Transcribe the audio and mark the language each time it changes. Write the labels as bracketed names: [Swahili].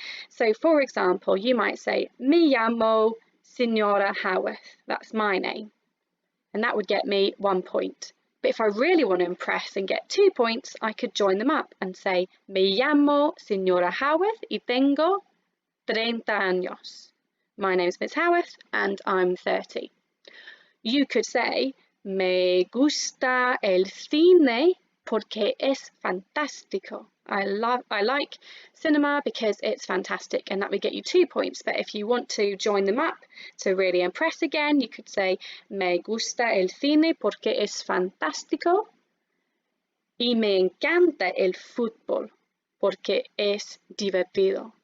[English] So for example, you might say, [Spanish] Mi llamo Señora Howarth, [English] that's my name, and that would get me 1 point. But if I really want to impress and get 2 points, I could join them up and say, [Spanish] Mi llamo Señora Howarth y tengo 30 años. [English] My name's Miss Howarth and I'm 30. [Spanish] You could say, Me gusta el cine porque es fantástico. [English] I like cinema because it's fantastic, and that would get you 2 points. But if you want to join them up to really impress again, you could say [Spanish] Me gusta el cine porque es fantástico y me encanta el fútbol porque es divertido.